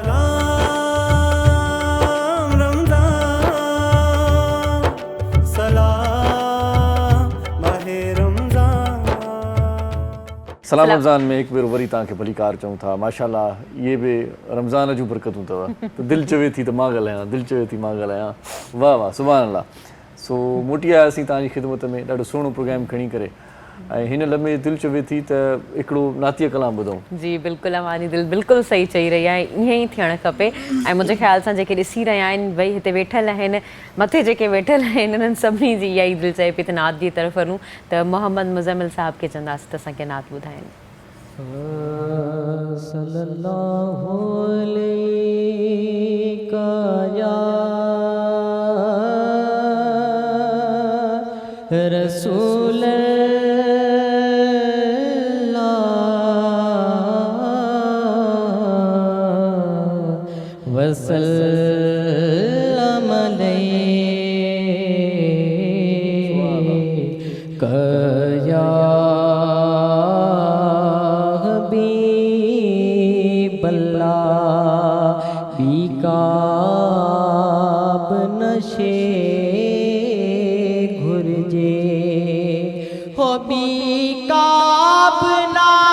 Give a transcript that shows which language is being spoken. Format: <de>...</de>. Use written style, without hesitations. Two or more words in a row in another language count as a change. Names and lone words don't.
<sd>सलाम रमज़ान में हिकु भेरो वरी तव्हांखे भली कार चऊं था माशाअल्लाह इहे बि रमज़ान जूं बरकतूं अथव त दिलि चवे थी त मां ॻाल्हायां दिलि चवे थी मां ॻाल्हायां वाह वाह</sd> <ar>سبحان الله</ar> <sd>सो मोटी आयासीं तव्हांजी ख़िदमत में ॾाढो सुहिणो प्रोग्राम खणी करे ऐं हिन लम्हे दिलि चवे थी त हिकिड़ो नातीअ कलाम ॿुधूं जी बिल्कुलु अमानी दिलि बिल्कुलु सही चई रही आहे ईअं ई थियणु खपे ऐं मुंहिंजे ख़्याल सां जेके ॾिसी रहिया आहिनि भई हिते वेठल आहिनि मथे जेके वेठल आहिनि उन्हनि सभिनी जी इहा ई दिलि चए पई त नात जी तरफ़ वञूं त मोहम्मद मुज़म्मिल साहिब खे चवंदासीं त असांखे नात ॿुधाइनि</sd> <ar>صلى الله عليك يا رسول الله وسلم عليك يا बीकाब नशे घुरजे हो बीकाब ना</ar>